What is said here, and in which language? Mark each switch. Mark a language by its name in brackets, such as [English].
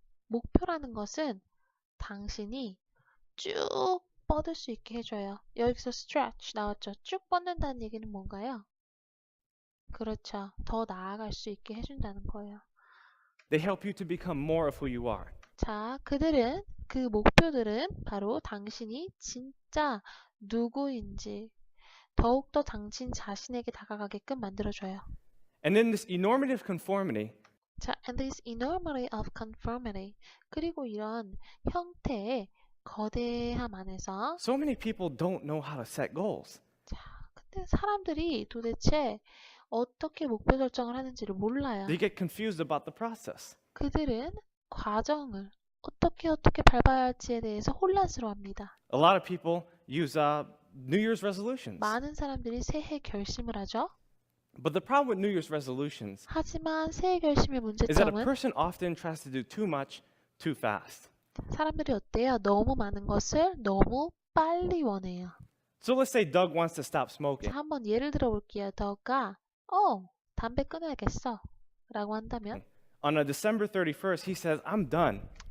[Korean] 목표라는 것은 당신이 쭉 뻗을 수 있게 해줘요. 여기서 stretch 나왔죠? 쭉 뻗는다는 얘기는 뭔가요? 그렇죠. 더 나아갈 수 있게 해준다는 거예요. [English] They help you to become more of who you are. [Korean] 자, 그 목표들은 바로 당신이 진짜 누구인지 더욱더 당신 자신에게 다가가게끔 만들어줘요. [English] And in this enormous conformity, 자, and this enormity of conformity. [Korean] 그리고 이런 형태의 거대함 안에서 [English] so many people don't know how to set goals. [Korean] 자, 근데 사람들이 도대체 어떻게 목표 설정을 하는지를 몰라요. [English] They get confused about the process. [Korean] 그들은 과정을 어떻게 밟아야 할지에 대해서 혼란스러워합니다. [English] A lot of people use New Year's resolutions. [Korean] 많은 사람들이 새해 결심을 하죠. [English] But the problem with New Year's resolutions [Korean] 하지만 새해 결심의 [English] is that a [Korean] 문제점은 [English] person often tries to do too much too fast. [Korean] 사람들이 어때요? 너무 많은 것을 너무 빨리 원해요. [English] So let's say Doug wants to stop smoking. [Korean] 자, 한번 예를 들어 볼게요. 더가 담배 끊어야겠어 라고 한다면 [English] On a December 31st, he says, I'm done.